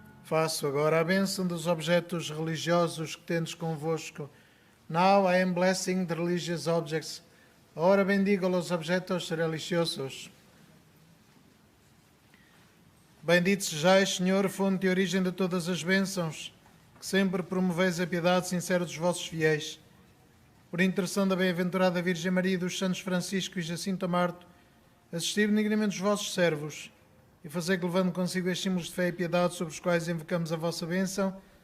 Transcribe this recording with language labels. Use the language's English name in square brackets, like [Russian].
[Portuguese] Faço agora a bênção dos objetos religiosos que tendes convosco. [English] Now I am blessing the religious objects. [Portuguese] Ora bendigo os objetos religiosos. Bendito sejais, Senhor, fonte e origem de todas as bênçãos, que sempre promoveis a piedade sincera dos vossos fiéis. Por intercessão da bem-aventurada Virgem Maria e dos santos Francisco e Jacinto Amarto, assisti benignamente os vossos servos e fazei que, levando consigo estes símbolos de fé e piedade sobre os quais invocamos a vossa bênção,